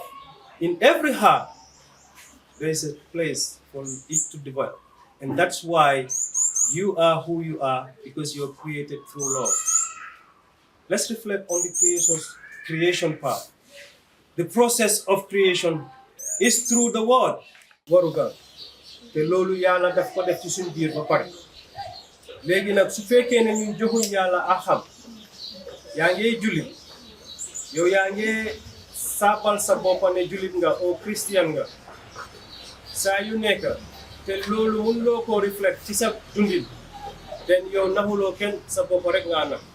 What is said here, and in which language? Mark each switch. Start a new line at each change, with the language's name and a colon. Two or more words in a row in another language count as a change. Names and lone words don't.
English: In every heart, there is a place for it to develop. And that's why you are who you are, because you're created through love. Let's reflect on the creation part. The process of creation is through the word.
Wolof: Warugal. Te lolu yàlla daf ko def ci suñu biir ba pare. Léegi nag su fekkee ne ñun joxuñ yàlla a xam, yaa ngi jullit, yow yaa ngi saabal sa bopp ne jullit nga o christian nga, saa yu nekk te loolu mun loo ko reflect ci sa dundin, den yow naxuloo kenn, sa bopp rek nga nax.